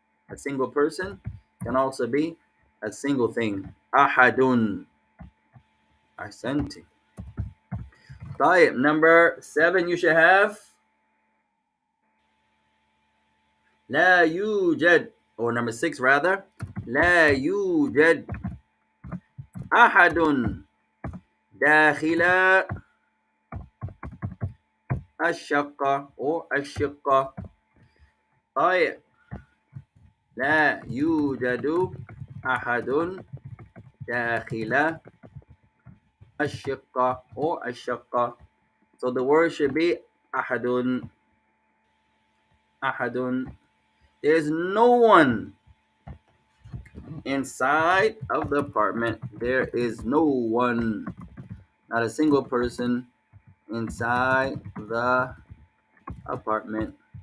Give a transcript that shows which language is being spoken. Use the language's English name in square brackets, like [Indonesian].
[English] A single person can also be a single thing. Ahadun. Ahsanti. طيب, number 7 you should have. [Arabic] لا يوجد, [English] or number 6 rather. [Arabic] لا يوجد أحد داخل الشقة or الشقة. طيب, لا يوجد أحد داخل الشقة or الشقة. [English] So the word should be أحد. [Arabic] أحد. [English] There is no one inside of the apartment. There is no one, not a single person inside the apartment.